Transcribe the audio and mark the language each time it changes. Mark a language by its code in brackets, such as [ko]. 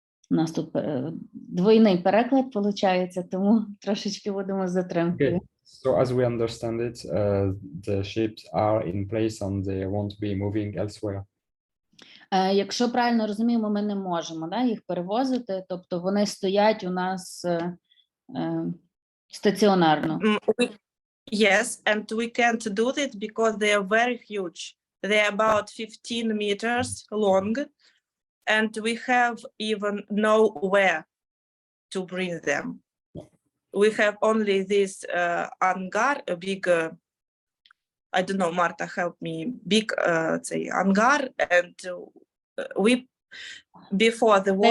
[uk] У нас тут двойний переклад виходить, тому трошечки будемо з затримкою. [en] Okay. So as we understand it, the ships are in place and they won't be moving elsewhere. [uk] Якщо правильно розуміємо, ми не можемо їх перевозити, тобто вони стоять у нас стаціонарно. [en] Yes, and we can't do it because they are very huge. They are about 15 meters long, and we have even nowhere to bring them. We have only this hangar, a big, I don't know, Marta, help me, big say hangar, and we, before the war,